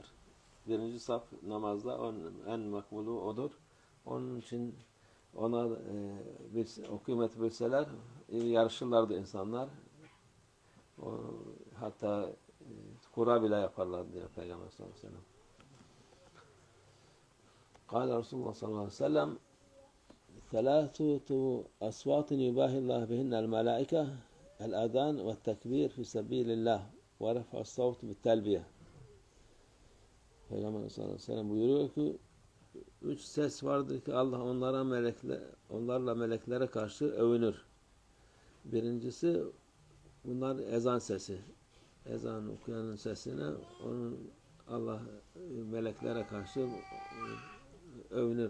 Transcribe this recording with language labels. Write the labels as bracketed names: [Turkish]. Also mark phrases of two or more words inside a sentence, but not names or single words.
[Turkish] Birinci saf namazda en makbulu odur. Onun için ona o kıymeti bilseler yarışırlardı insanlar. Hatta kura bile yaparlardı diyor Peygamber [Arabic] صلى الله عليه وسلم. قال رسول الله صلى الله عليه وسلم ثلاثة أصوات يباهي الله بهن الملائكة الأذان والتكبير في سبيل الله ورفع الصوت بالتلبية. [Turkish] Peygamber [Arabic] صلى الله عليه وسلم [Turkish] buyuruyor ki 3 ses vardır ki Allah onlarla meleklere karşı övünür. Birincisi bunlar ezan sesi. Ezan okuyanın sesine Allah meleklere karşı övünür.